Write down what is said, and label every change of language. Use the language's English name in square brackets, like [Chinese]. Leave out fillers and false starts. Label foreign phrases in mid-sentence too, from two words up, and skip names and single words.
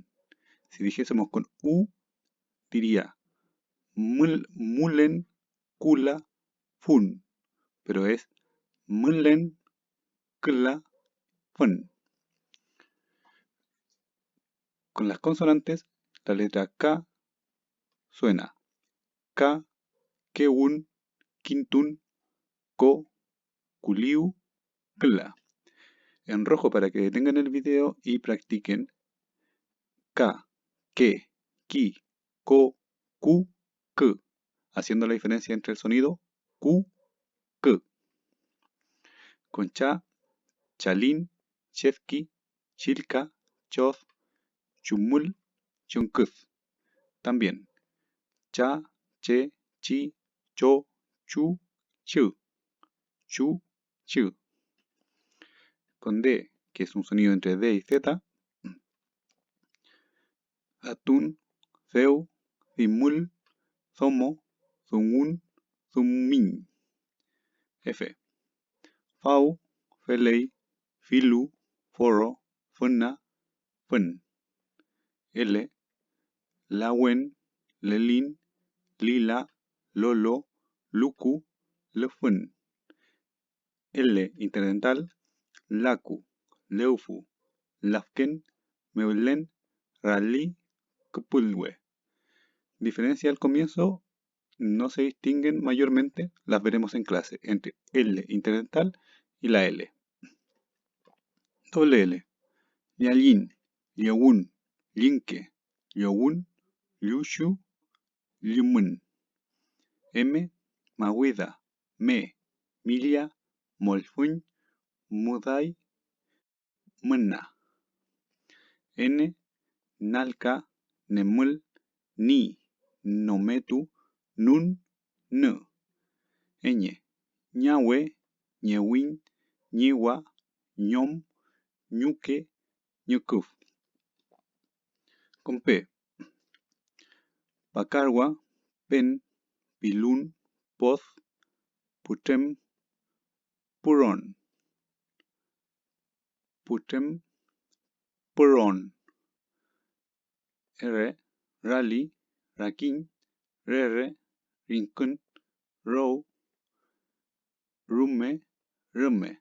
[Spanish] Si dijésemos con U, diría [Mapuche] mulen, kula, fun. [Spanish] Pero es [Mapuche] mulen, kla, fun. [Spanish] Con las consonantes, la letra K suena K, [Mapuche] keun, kintun, ko, kuliu, kla. [Spanish] En rojo para que detengan el video y practiquen [Mapuche] K, ke, ki, ko, ku, [Spanish] k, haciendo la diferencia entre el sonido Q, K. [Mapuche] Con cha, chalin, chefki, chilka, choz, chumul, chunkuz. También cha, che, chi, cho, chu, chu, chu, chu. [Spanish] Con D, que es un sonido entre D y Z, atún, [Mapuche] zeu, zimul, zomo, zungun, zummin. [Spanish] F. [Mapuche] Fau, felei, filu, foro, funna, fun. [Spanish] L. [Mapuche] Lawen, lelin, lila, lolo, luku, lefun. [Spanish] L. [Mapuche] Interdental, laku, leufu, lafken, meulen, rali, kupulwe. [Spanish] Diferencia al comienzo, no se distinguen mayormente, las veremos en clase, entre L interdental y la L. Doble L. [Mapuche] Lialin, liawun, linke, liawun, liushu, liumun. [Spanish] M. [Mapuche] Mawida, me, milia, molfuñ, mudai, munna. [Spanish] N. [Mapuche] Nalka, nemul, ni, nometu, nun, n. [Spanish] Ñ. [Mapuche] Ñahue, ñewin, ñiwa, ñom, ñuque, ñucuf. [Spanish] Con P. [Mapuche] Pacarwa, pen, pilun, poz, putem, puron. Putem, puron. [Spanish] R. [Mapuche] Rally, raquín, rere, rincón, row, rume, rume.